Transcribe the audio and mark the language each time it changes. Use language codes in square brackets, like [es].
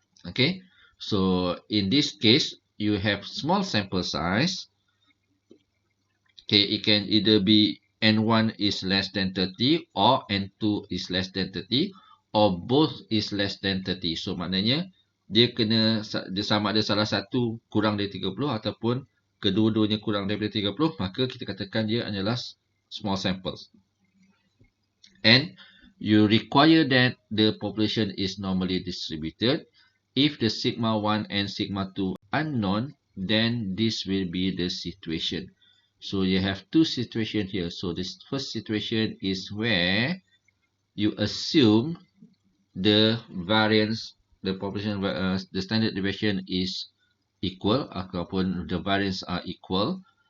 [en] Okay, so in this case, you have small sample size. Okay, it can either be N1 is less than 30 or N2 is less than 30 or both is less than 30. [ms] So maknanya dia sama ada salah satu kurang dari 30 ataupun kedua-duanya kurang daripada 30, maka kita katakan dia adalah [en] small samples. And you require that the population is normally distributed. If the sigma 1 and sigma 2 unknown, then this will be the situation. So you have two situations here. So this first situation is where you assume the variance, the population, the standard deviation is equal, ataupun the variance are equal.